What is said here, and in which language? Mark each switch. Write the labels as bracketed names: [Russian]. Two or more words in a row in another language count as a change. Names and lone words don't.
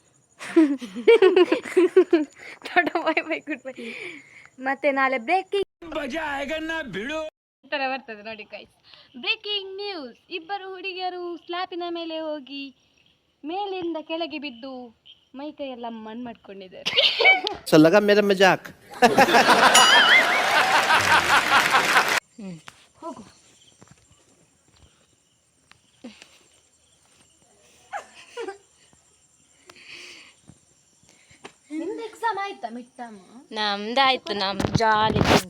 [English] tata bye bye good bye. [Kannada] ಮತ್ತೆ ನಾಳೆ ಬ್ರೇಕಿಂಗ್ ಥರ ಬರ್ತದೆ ನೋಡಿ ಗೈಸ್. [English] breaking news, [Kannada] ಇಬ್ಬರು ಹುಡುಗಿಯರು ಸ್ಲ್ಯಾಪಿನ ಮೇಲೆ ಹೋಗಿ ಮೇಲಿಂದ ಕೆಳಗೆ ಬಿದ್ದು ಮೈಕೈ ಎಲ್ಲ ಮಣ್ಣು ಮಾಡ್ಕೊಂಡಿದ್ದಾರೆ. [Hindi] अच्छा लगा मेरा मजाक? [Kannada] ಹೋಗು. ನಿಂದು ಎಕ್ಸಾಮ್ ಆಯ್ತಾ? [English] mid term [Kannada] ನಮ್ದಾಯ್ತು, ನಮ್ಮ ಜಾಲಿ ತಂಗಿ.